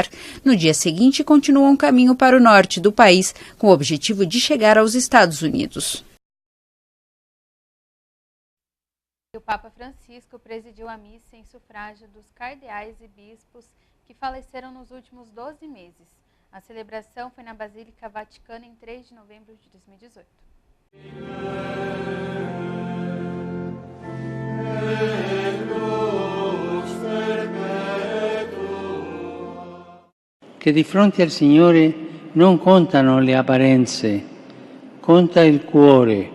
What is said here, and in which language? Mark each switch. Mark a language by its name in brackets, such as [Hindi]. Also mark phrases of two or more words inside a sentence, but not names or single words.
[Portuguese] No dia seguinte, continuam caminho para o norte do país, com o objetivo de chegar aos Estados Unidos. O Papa Francisco presidiu a missa em sufrágio dos cardeais e bispos que faleceram nos últimos 12 meses. A celebração foi na Basílica Vaticana em 3 de novembro de 2018. [Italian] Che di fronte al Signore non contano le apparenze, conta il cuore.